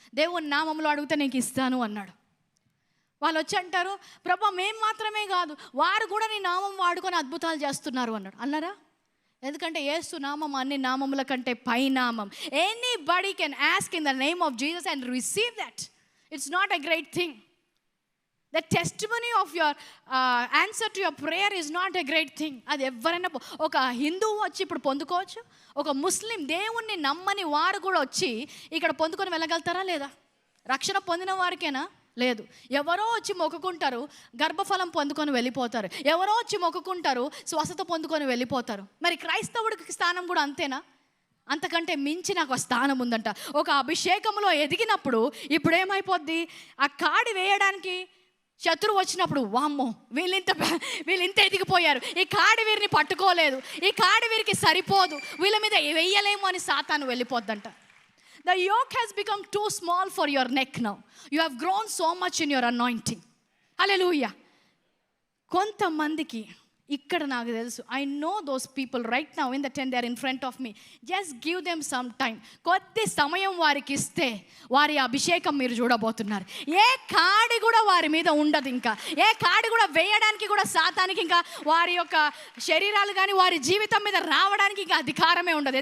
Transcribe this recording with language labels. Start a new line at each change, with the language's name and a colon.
Telugu: దేవుని నామంలో అడిగితే నీకు ఇస్తాను అన్నాడు. వాళ్ళు వచ్చి అంటారు, ప్రభా మేము మాత్రమే కాదు, వారు కూడా నీ నామం వాడుకొని అద్భుతాలు చేస్తున్నారు అన్నాడు. అన్నారా? ఎందుకంటే యేసు నామం అన్ని నామముల కంటే పై నామం.
English: Anybody can ask in the name of Jesus and receive that. It's not a great thing. The testimony of your answer to your prayer is not a great thing.
Telugu: అది ఎవరైనా, ఒక హిందువు వచ్చి ఇప్పుడు పొందుకోవచ్చు, ఒక ముస్లిం దేవుణ్ణి నమ్మని వారు కూడా వచ్చి ఇక్కడ పొందుకొని వెళ్ళగలుగుతారా లేదా? రక్షణ పొందిన వారికేనా? లేదు. ఎవరో వచ్చి మొక్కుకుంటారు, గర్భఫలం పొందుకొని వెళ్ళిపోతారు. ఎవరో వచ్చి మొక్కుకుంటారు, స్వస్థత పొందుకొని వెళ్ళిపోతారు. మరి క్రైస్తవుడికి స్థానం కూడా అంతేనా? అంతకంటే మించి నాకు స్థానం ఉందంట. ఒక అభిషేకంలో ఎదిగినప్పుడు ఇప్పుడు ఏమైపోద్ది, ఆ కాడి వేయడానికి శత్రువు వచ్చినప్పుడు వామ్మో వీళ్ళింత ఎదిగిపోయారు, ఈ కాడి వీరిని పట్టుకోలేదు, ఈ కాడి వీరికి సరిపోదు, వీళ్ళ మీద వెయ్యలేము అని సాతాను వెళ్ళిపోద్దంట.
English: The yoke has become too small for your neck now. You have grown so much in your anointing. Hallelujah.
Telugu: కొంతమందికి ఇక్కడ నాకు తెలుసు,
English: I know those people right now in the ten they are in front of me. Just give them some time.
Telugu: కొద్ది సమయం వారికి ఇస్తే వారి అభిషేకం మీరు చూడబోతున్నారు. ఏ కాడి కూడా వారి మీద ఉండదు. ఇంకా ఏ కాడి కూడా వేయడానికి కూడా సాతానికి ఇంకా వారి యొక్క శరీరాలు కానీ వారి జీవితం మీద రావడానికి ఇంకా అధికారమే ఉండదు.